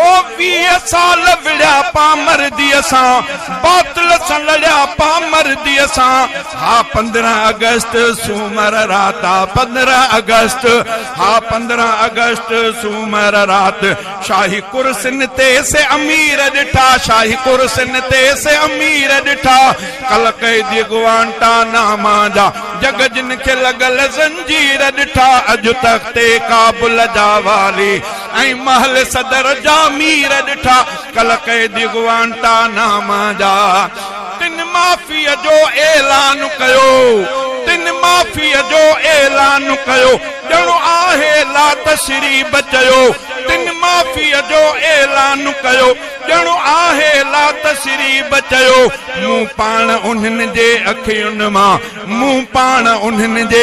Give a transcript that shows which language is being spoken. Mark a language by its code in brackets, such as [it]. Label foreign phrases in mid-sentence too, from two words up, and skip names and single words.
[sd] 20 साल विड़िया पामर्दीअ सां बातिल सां लड़िया पामर्दीअ सां हा 15 अगस्त सूमर रात 15 अगस्त हा 15 अगस्त सूमर रात शाही कुर्सिन ते से अमीर ॾिठा शाही कुर्सिन ते से अमीर ॾिठा कल कैदी गुआंटानामा जा जग जिन खे लगल ज़ंजीर ॾिठा अॼु तख्ते काबुल जा वाली ऐं महल सदर जा मीर ॾिठा कल कैदी गुआंटानामा जा तिन माफ़ीअ जो ऐलान कयो तिन माफ़ीअ जो ऐलान कयो ॼणो आहे [ar] لا تثريب [sd] चयो तिन माफ़ीअ जो ऐलान कयो ॼणो आहे ला तशरीब चयो मूं पाण उन्हनि जे अखियुनि मां मूं पाण उन्हनि